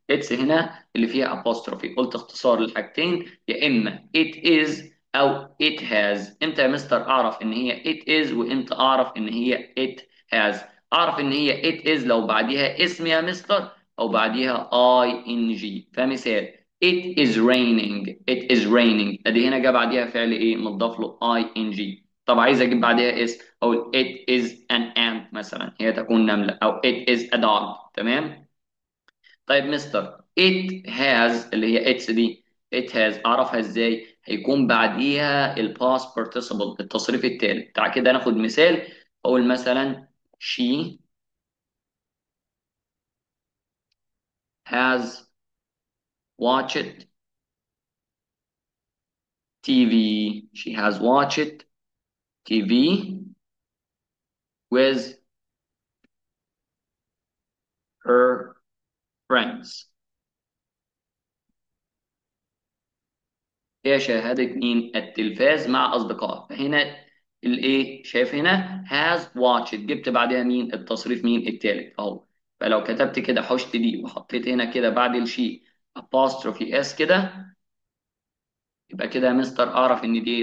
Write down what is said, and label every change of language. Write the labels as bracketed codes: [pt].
[ar] اتس هنا اللي فيها apostrophe قلت اختصار للحاجتين: يا اما it is او it has. امتى يا مستر اعرف ان هي [en] it is [ar] وامتى اعرف ان هي [en] it has؟ [ar] اعرف ان هي it is لو بعديها اسم يا مستر او بعديها ing. فمثال [en] it is raining. it is raining [ar] ادي هنا جه بعديها فعل ايه مضاف له ing. طب عايز اجيب بعديها اسم اقول [en] it is an ant [ar] مثلا، هي تكون نملة، او [en] it is a dog [ar] تمام. طيب مستر it has اللي هي its دي it has اعرفها ازاي؟ هيكون بعديها الباست participle التصريف التالت. تعال كده ناخد مثال. اقول مثلا [en] she has watched TV. she has watched TV with her friends. [ar] هي شاهدت مين؟ التلفاز مع أصدقائها. فهنا الإيه شايف هنا has watched جبت بعدها مين؟ التصريف مين؟ التالت أهو. فلو كتبت كده حشت دي وحطيت هنا كده بعد الشيء apostrophe s كده يبقى كده يا مستر أعرف إن دي.